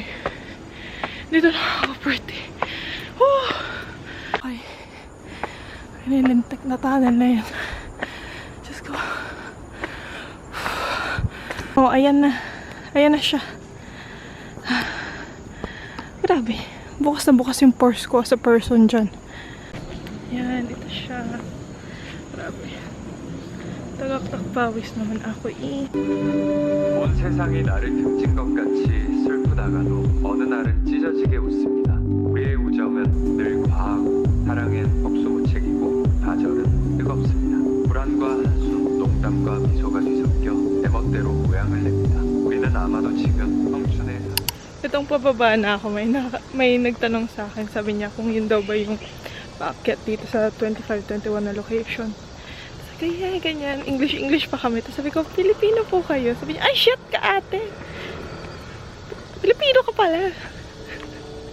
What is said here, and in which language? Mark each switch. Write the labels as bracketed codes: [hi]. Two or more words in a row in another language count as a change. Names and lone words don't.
[tl] Dito na ako pretty. Oh! Okay. Nilintik na tunnel na yan. Diyos ko. Oh, ayan na. Ayan na siya. Grabe. Bukas na bukas yung purse ko [en] as a person [tl] dyan. Yan, ito siya. Grabe. Tagaktak pawis naman ako eh. [ko] 온 세상이 나를 등진 것 같이 슬프다가도 어느 날은 찢어지게 웃습니다. 우리의 우정은 늘 과하고 사랑엔 복수무책이고 좌절은 뜨겁습니다. 불안과 한숨, 농담과 미소가 뒤섞여 내 멋대로 모양을 냅니다. 우리는 아마도 지금 청춘의 [tl] Itong pababa na ako, may nagtanong sa akin, sabi niya kung yun daw ba yung paakyat dito sa 2521 na location. Kaya ganyan, English pa kami. Tapos sabi ko, Filipino po kayo. Sabi niya, ay shit ka ate! Filipino ka pala!